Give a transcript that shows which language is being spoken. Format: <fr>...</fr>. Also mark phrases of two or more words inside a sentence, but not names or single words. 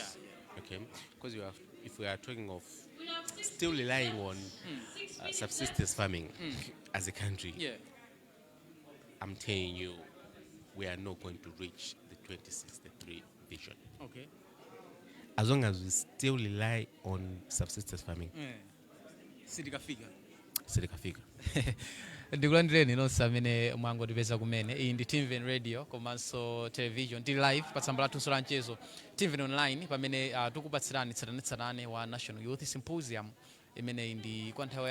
<en>Okay, because if we are talking of still relying on subsistence farming as a country, I'm telling you, we are not going to reach the 2063 vision. Okay. As long as we still rely on subsistence farming.</en> <ny>Sitikafika. Ndikulandireni nonse amene mwangotipeza kumene. Iyi ndi Timveni radio komanso television tili live pa tsamba lathu la mchezo Timveni online pamene tikupatsirani tsatanetsatane wa National Youth Symposium imene ndi kwa nthawi</ny>